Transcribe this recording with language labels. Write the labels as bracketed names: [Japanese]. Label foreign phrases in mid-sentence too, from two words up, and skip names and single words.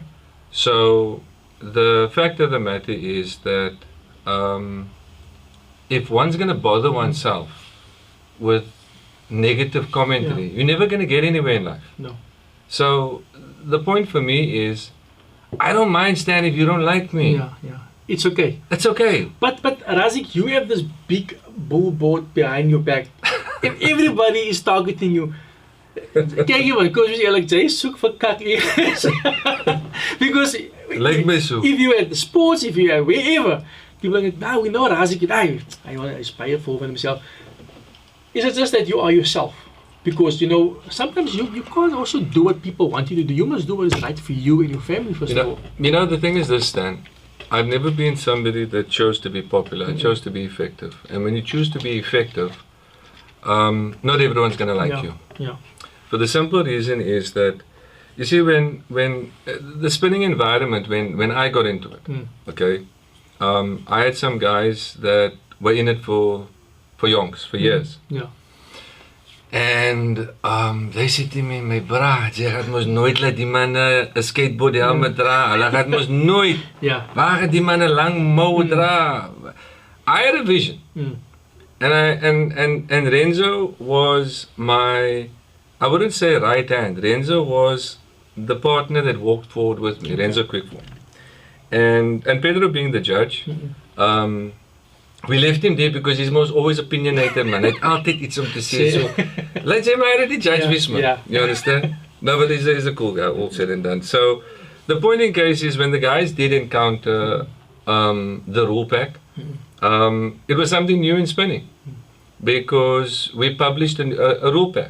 [English] So the fact of the matter is that if one's going to bother oneself with negative commentary, you're never going to get anywhere in life. No. So the point for me is, I don't mind, Stan, if you don't like me. Yeah, yeah. It's okay. It's okay. But Raziek, you have this big billboard behind your back. If everybody is targeting you, [Afrikaans] kyk jy man, kom ons eerlik, jy soek vir kak eers. [English] Because [Afrikaans] Like my soek. [English] if you at the sports, if you are wherever, people are like, we know Raziek, he's [Afrikaans] baie vol van [English] himself. Is it just that you are yourself? Because, you know, sometimes you can't also do what people want you to do. You must do what is right for you and your family, first of all. You know, the thing is this, Stan. I've never been somebody that chose to be popular. I chose to be effective. And when you choose to be effective, not everyone's going to like you. Yeah. For the simple reason is that, you see, when the spinning environment, when I got into it, okay, I had some guys that were in it for yonks, for years. Yeah. And they said to me, [Afrikaans] my bra, jy gaat mos nooit laat die manne 'n skateboard helmet dra. Hulle gaat mos nooit. Yeah. Waar gaan die manne lang mou dra? [English] I had a vision. And Renzo was my, I wouldn't say right hand. Renzo was the partner that walked forward with me, Renzo Quickform. And Pedro being the judge, we left him there because he's most always opinionated, man. [Afrikaans] Hy het altyd iets om te sê. [English] So, let's say my the judge was, man. Yeah. You understand? No, but he's a cool guy, all said and done. So, the point in case is when the guys did encounter the rule pack, it was something new in spinning because we published a rule pack.